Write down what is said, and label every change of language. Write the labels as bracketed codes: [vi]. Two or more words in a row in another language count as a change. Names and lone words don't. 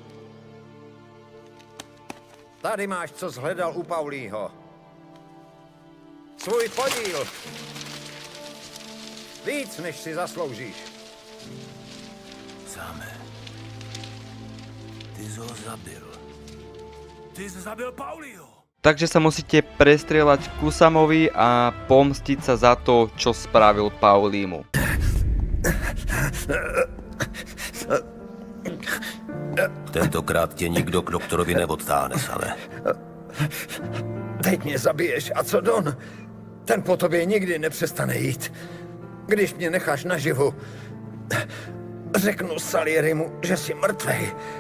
[cs] Tady máš, co zhledal u Paulího. Svůj podíl. Víc, než si zasloužíš. Same. Ty jsi ho zabil. Ty jsi zabil Paulího. [sk] Takže sa musíte prestrieľať ku Samovi a pomstiť sa za to, čo spravil Paulímu. [cs] Tentokrát tě nikdo k doktorovi neodtáhne, Same. Teď mě zabiješ. A co Don? Ten po tobě nikdy nepřestane jít. Když mě necháš naživu, řeknu Salierimu, že jsi mrtvej.